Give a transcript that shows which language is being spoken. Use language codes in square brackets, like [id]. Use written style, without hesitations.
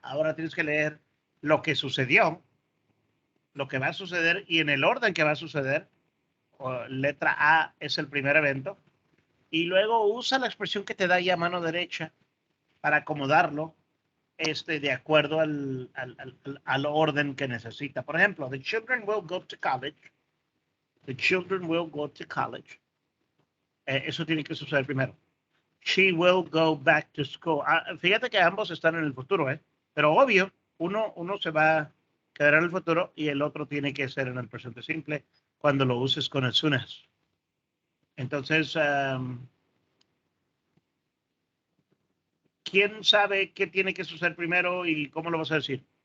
[es] Ahora tienes que leer lo que sucedió, lo que va a suceder y en el orden que va a suceder. Letra A es el primer evento. Y luego usa la expresión que te da ahí a mano derecha para acomodarlo de acuerdo al orden que necesita. [en] Por ejemplo, the children will go to college. The children will go to college. [es] Eso tiene que suceder primero. [en] She will go back to school. [es] Fíjate que ambos están en el futuro, pero obvio, uno se va a quedar en el futuro y el otro tiene que ser en el presente simple cuando lo uses con [en] as soon as. [es] Entonces, ¿quién sabe qué tiene que suceder primero y cómo lo vas a decir?